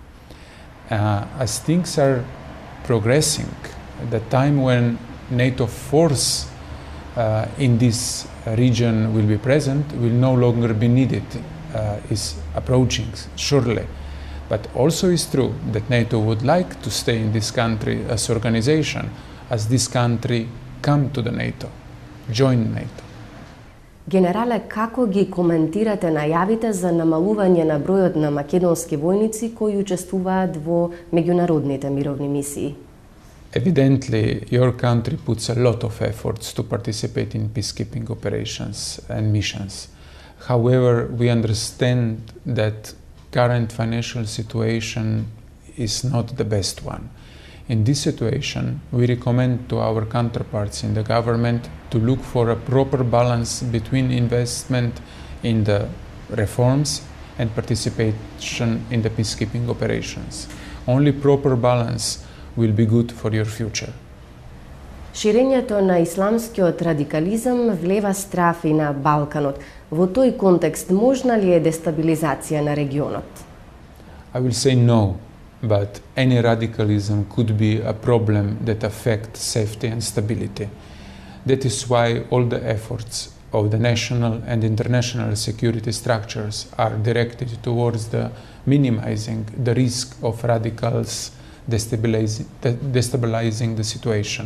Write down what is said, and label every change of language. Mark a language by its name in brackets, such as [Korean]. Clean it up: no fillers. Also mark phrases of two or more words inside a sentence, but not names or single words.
[English] As things are progressing, the time when NATO force in this region will be present will no longer be needed, is approaching surely. But also is true that NATO would like to stay in this country as organization, as this country come to the NATO, join NATO. [Macedonian] Генерале, како ги коментирате најавите за намалување на бројот на македонски војници кои учествуваат во меѓународните мировни мисии? [English] Evidently, your country puts a lot of efforts to participate in peacekeeping operations and missions. However, we understand that current financial situation is not the best one. In this situation, we recommend to our counterparts in the government to look for a proper balance between investment in the reforms and participation in the peacekeeping operations. Only proper balance will be good for your future. [Macedonian] Ширењето на исламскиот радикализам влева страф и на Балканот. Во тој контекст можна ли е дестабилизација на регионот? [English] I will say no, but any radicalism could be a problem that affects safety and stability. That is why all the efforts of the national and international security structures are directed towards the minimizing the risk of radicals destabilizing the situation.